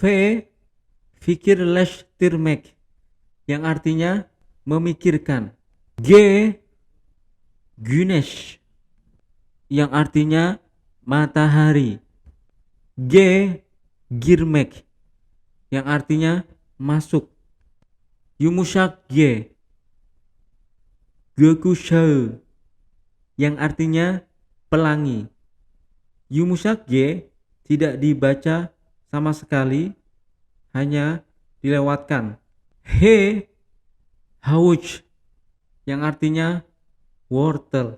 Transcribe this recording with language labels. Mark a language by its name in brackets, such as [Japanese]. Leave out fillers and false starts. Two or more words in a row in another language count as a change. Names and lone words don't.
[Indonesian] Fikirleshtirmek yang artinya memikirkan. G. Güneş yang artinya matahari. G. Girmek yang artinya masuk. [Turkish] Yumuşak G. [Indonesian] Gökkuşağı yang artinya pelangi. [Turkish] Yumuşak G [Indonesian] tidak dibaca sama sekali, hanya dilewatkan. He. Havuç yang artinya wortel.